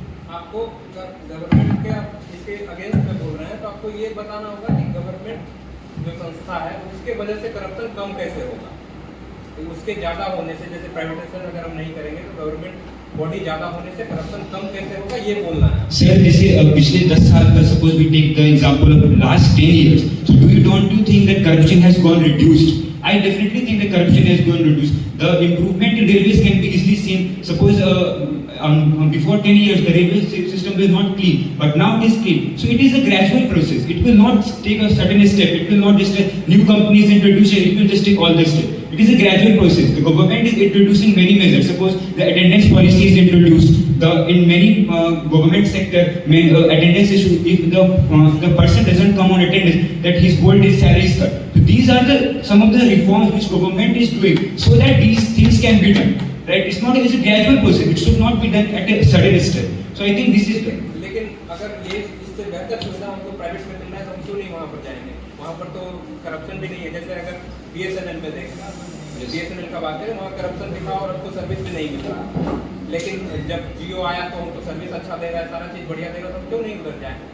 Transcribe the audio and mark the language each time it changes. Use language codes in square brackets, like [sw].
[hi] आपको गवर्नमेंट के इसके अगेंस्ट में बोल रहे हैं, तो आपको ये बताना होगा कि गवर्नमेंट जो संस्था है उसके वजह से करप्शन कम कैसे होगा। तो उसके ज़्यादा होने से, जैसे प्राइवेटाइजेशन अगर हम नहीं करेंगे तो गवर्नमेंट बॉडी ज़्यादा होने से करप्शन कम कैसे होगा, ये बोलना है। सर जैसे पिछले 10 साल का [en] Suppose we take the example of last 10 years, so do you think that corruption has gone reduced? I definitely think that corruption has gone reduced. The improvement in railways can be easily seen. Suppose before 10 years the railway system was not clean, but now it is clean. So it is a gradual process. It will not take a certain step. It will not just new companies introduce it. It will just take all the steps. It is a gradual process. The government is introducing many measures. Suppose the attendance policy is introduced. In many government sector, attendance issue. If the person doesn't come on attendance, that his whole day salary is cut. So these are some of the reforms which government is doing so that these things can be done. Right? It's a gradual process. It should not be done at a sudden step. So I think this is the. [hi] लेकिन अगर ये इससे बेहतर सुविधा हमको private में मिलना है तो हम क्यों नहीं वहाँ पर जाएंगे? वहाँ पर तो करप्शन भी नहीं है। जैसे अगर बीएसएनएल में देखें, बीएसएनएल का बात करें, वहाँ करप्शन दिखा और हमको सर्विस भी नहीं मिल रहा। लेकिन जब जियो आया तो हमको सर्विस अच्छा दे रहा है, सारा चीज़ बढ़िया दे रहा है, तो हम क्यों नहीं उधर जाएं?